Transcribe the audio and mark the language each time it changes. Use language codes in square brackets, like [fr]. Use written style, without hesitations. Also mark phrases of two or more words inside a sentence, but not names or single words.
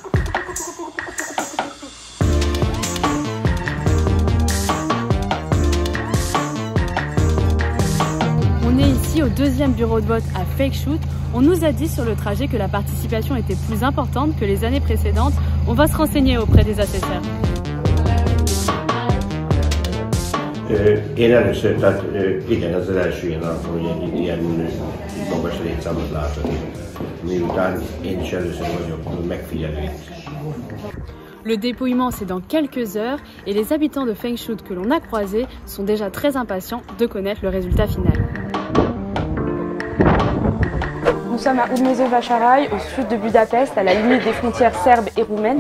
[fr] On est ici au deuxième bureau de vote à Fekete. On nous a dit sur le trajet que la participation était plus importante que les années précédentes. On va se renseigner auprès des assesseurs. [hu] Én először, tehát igen, ez az első ilyen alkalom, hogy ilyen magas létszámot látok, miután én is először vagyok megfigyelő. [fr] Le dépouillement, c'est dans quelques heures et les habitants de Fekete que l'on a croisés sont déjà très impatients de connaître le résultat final. Nous sommes à Udmezővásárhely, au sud de Budapest, à la limite des frontières serbes et roumaines.